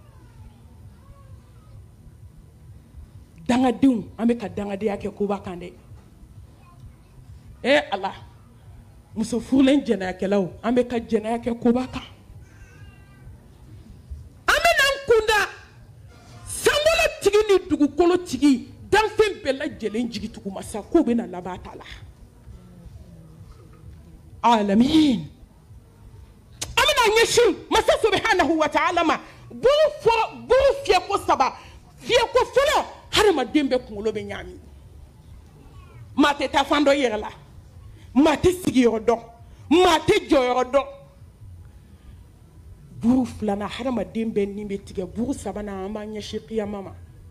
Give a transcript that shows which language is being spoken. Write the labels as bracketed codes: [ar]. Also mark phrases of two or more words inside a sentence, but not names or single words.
[bm] dangadenw an bɛ ka dangadenya kɛ koba kan dɛ ala muso furulen jɛnɛyakɛlaw an bɛ ka jɛnɛya kɛ koba kan an bɛna an kunda sankolotigi ni dugukolotigi danfɛn bɛɛ lajɛlen jigitugu masa ko bɛna laban ta la alamin an bɛna ɲɛsin masa [ar] سبحانه وتعالى [bm] ma buru fiyɛko saba fiyɛko fɔlɔ hadamaden bɛɛ kunkolo bɛ ɲaami maa tɛ taa fan dɔ yɛrɛ la maa tɛ sigiyɔrɔ dɔn maa tɛ jɔyɔrɔ dɔn buru filanan hadamaden bɛɛ nin bɛ tigɛ buru sabanan an b'an ɲɛsin kiyama ma